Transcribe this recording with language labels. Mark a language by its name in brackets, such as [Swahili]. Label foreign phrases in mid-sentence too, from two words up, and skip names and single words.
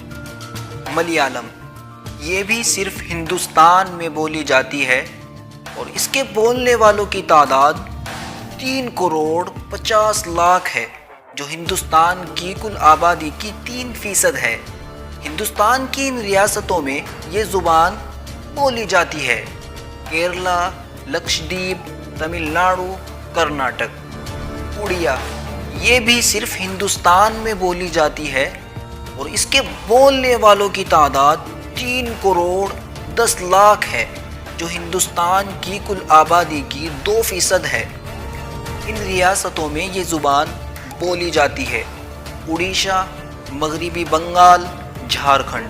[Urdu] ملیالم یہ بھی صرف ہندوستان میں بولی جاتی ہے اور اس کے بولنے والوں کی تعداد 3 کروڑ 50 لاکھ ہے جو ہندوستان کی کل آبادی کی 3% ہے۔ ہندوستان کی ان ریاستوں میں یہ زبان بولی جاتی ہے۔ کیرلا، لکشدیپ، تمل ناڈو، کرناٹک۔ اڑیا یہ بھی صرف ہندوستان میں بولی جاتی ہے اور اس کے بولنے والوں کی تعداد 3 کروڑ 10 لاکھ ہے، جو ہندوستان کی کل آبادی کی 2% ہے۔ ان ریاستوں میں یہ زبان بولی جاتی ہے: اڑیسہ، مغربی بنگال، جھارکھنڈ۔